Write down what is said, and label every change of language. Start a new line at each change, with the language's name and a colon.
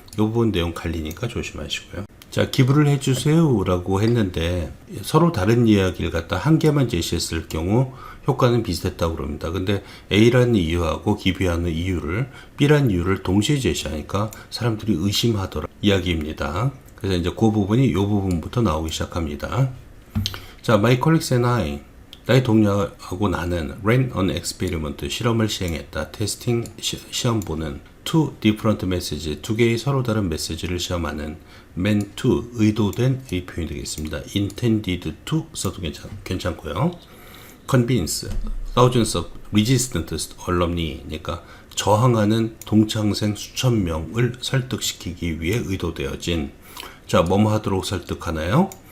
Korean: 이 부분 내용 갈리니까 조심하시고요. 자, 기부를 해주세요 라고 했는데 서로 다른 이야기를 갖다 한 개만 제시했을 경우 효과는 비슷했다고 그럽니다. 근데 A라는 이유하고 기부하는 이유를 B라는 이유를 동시에 제시하니까 사람들이 의심하더라 이야기입니다. 그래서 이제 그 부분이 이 부분부터 나오기 시작합니다.
English: 자, my colleagues and I,
Korean: 나의 동료하고 나는
English: ran an experiment,
Korean: 실험을 시행했다. 테스팅, 시험 보는
English: two different messages,
Korean: 두 개의 서로 다른 메시지를 시험하는
English: meant to,
Korean: 의도된 의 표현이 되겠습니다.
English: intended to
Korean: 써도 괜찮고요.
English: convince thousands of resistant alumni
Korean: 니까 저항하는 동창생 수천 명을 설득시키기 위해 의도되어진 자, 뭐뭐 하도록 설득하나요?